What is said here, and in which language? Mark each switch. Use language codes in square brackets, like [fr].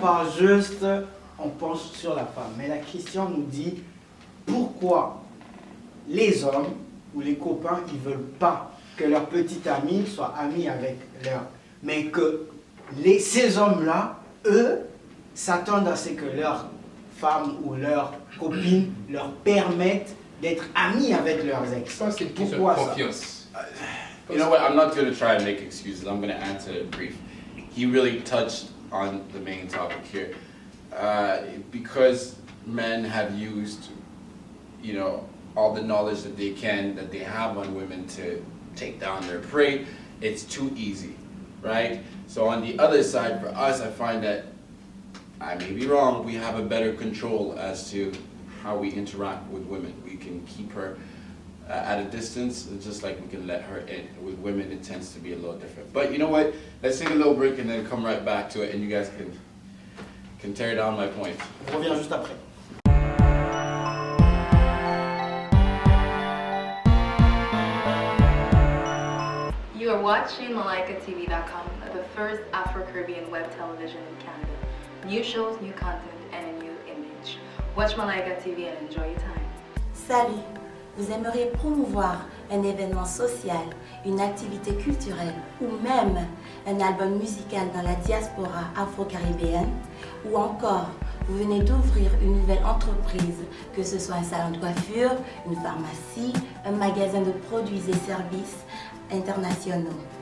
[fr] parle juste, on penche sur la femme. Mais la question nous dit pourquoi les hommes ou les copains, ils veulent pas que leur petite amie soit amie avec leur. Mais que ces hommes-là, eux, s'attendent à ce que leur femme ou leur copine leur permettent d'être amis avec leurs Je ex. pense que c'est une question de Pourquoi ça? [en] You [fr] confiance. [en] know what? I'm not going to try and make excuses. I'm going to answer it brief. He really touched on the main topic here. Because men have used, you know, all the knowledge that they have on women to take down their prey, it's too easy, right? So on the other side, for us, I find that, I may be wrong, we have a better control as to how we interact with women. We can keep her at a distance, just like we can let her in. With women, it tends to be a little different. But you know what? Let's take a little break and then come right back to it, and you guys can tear down my point. [fr] On revient juste après. [en] You are watching MalaikaTV.com, the first Afro-Caribbean web television in Canada. New shows, new content, and a new image. Watch Malaika TV and enjoy your time. [fr] Salut, vous aimeriez promouvoir un événement social, une activité culturelle ou même un album musical dans la diaspora afro-caribéenne? Ou encore, vous venez d'ouvrir une nouvelle entreprise, que ce soit un salon de coiffure, une pharmacie, un magasin de produits et services internationaux.